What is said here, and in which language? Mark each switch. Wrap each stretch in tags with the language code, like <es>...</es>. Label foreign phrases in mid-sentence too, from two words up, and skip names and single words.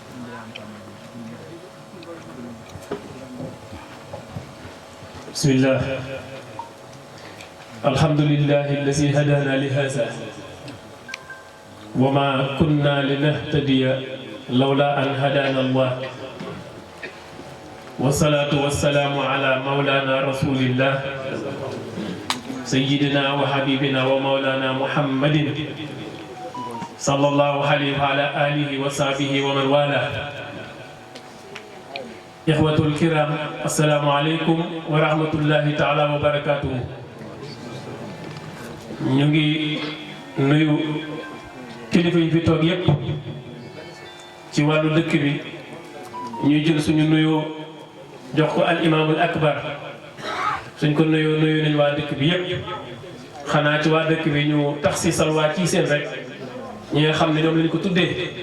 <ar>بسم الله الحمد لله الذي هدانا لهذا وما كنا لنهتدي لولا أن هدانا الله والصلاة والسلام على مولانا رسول الله سيدنا وحبيبنا ومولانا محمد صلى الله عليه وعلى آله وصحبه ومن والى إخوة الكرام السلام عليكم ورحمة الله تعالى وبركاته</ar> <wo>ñu ngi nuyu kilifa yi fi toog yépp ci wàllu dëkk bi ñuy jël suñu nuyoo jox ko</wo> <ar>الإمام الأكبر</ar> <wo>suñ ko nuyoo nuyu nañ waa dëkk bi yépp xanaa ci waa dëkk bi ñu taxsiisal waa ci seen rek ñi nga xam ne ñoom lañ ko tuddee</wo>